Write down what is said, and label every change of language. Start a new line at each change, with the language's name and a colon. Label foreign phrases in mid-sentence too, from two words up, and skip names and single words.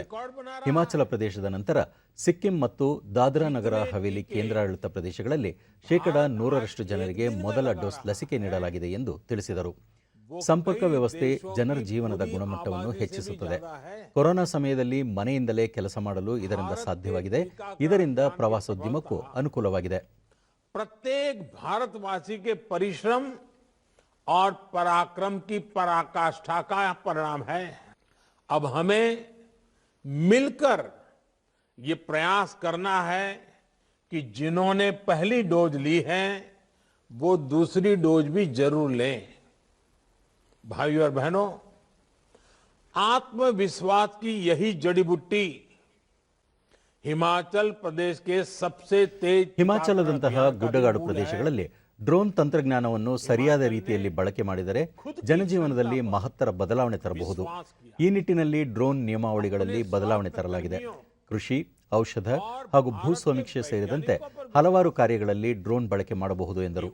Kannada: ಹಿಮಾಚಲ ಪ್ರದೇಶದ ನಂತರ ಸಿಕ್ಕಿಂ ಮತ್ತು ದಾದ್ರಾ ನಗರ ಹವೇಲಿ ಕೇಂದ್ರಾಡಳಿತ ಪ್ರದೇಶಗಳಲ್ಲಿ 100% ಜನರಿಗೆ ಮೊದಲ ಡೋಸ್ ಲಸಿಕೆ ನೀಡಲಾಗಿದೆ ಎಂದು ತಿಳಿಸಿದರು. ಸಂಪರ್ಕ ವ್ಯವಸ್ಥೆ ಜನರ ಜೀವನದ ಗುಣಮಟ್ಟವನ್ನು ಹೆಚ್ಚಿಸುತ್ತದೆ. ಕೊರೋನಾ ಸಮಯದಲ್ಲಿ ಮನೆಯಿಂದಲೇ ಕೆಲಸ ಮಾಡಲು ಇದರಿಂದ ಸಾಧ್ಯವಾಗಿದೆ. ಇದರಿಂದ ಪ್ರವಾಸೋದ್ಯಮಕ್ಕೂ ಅನುಕೂಲವಾಗಿದೆ.
Hindi: प्रत्येक भारतवासी के परिश्रम और पराक्रम की पराकाष्ठा का परिणाम है. अब हमें मिलकर ये प्रयास करना है कि जिन्होंने पहली डोज ली है वो दूसरी डोज भी जरूर लें. भाइयों और बहनों, आत्मविश्वास की यही जड़ी बूटी हिमाचल प्रदेश के सबसे तेज
Kannada: ಹಿಮಾಚಲದಂತಹ ಗುಡ್ಡಗಾಡು ಪ್ರದೇಶಗಳಲ್ಲಿ ಡ್ರೋನ್ ತಂತ್ರಜ್ಞಾನವನ್ನು ಸರಿಯಾದ ರೀತಿಯಲ್ಲಿ ಬಳಕೆ ಮಾಡಿದರೆ ಜನಜೀವನದಲ್ಲಿ ಮಹತ್ತರ ಬದಲಾವಣೆ ತರಬಹುದು. ಈ ನಿಟ್ಟಿನಲ್ಲಿ ಡ್ರೋನ್ ನಿಯಮಾವಳಿಗಳಲ್ಲಿ ಬದಲಾವಣೆ ತರಲಾಗಿದೆ. ಕೃಷಿ, ಔಷಧ ಹಾಗೂ ಭೂ ಸಮೀಕ್ಷೆ ಸೇರಿದಂತೆ ಹಲವಾರು ಕಾರ್ಯಗಳಲ್ಲಿ ಡ್ರೋನ್ ಬಳಕೆ ಮಾಡಬಹುದು ಎಂದರು.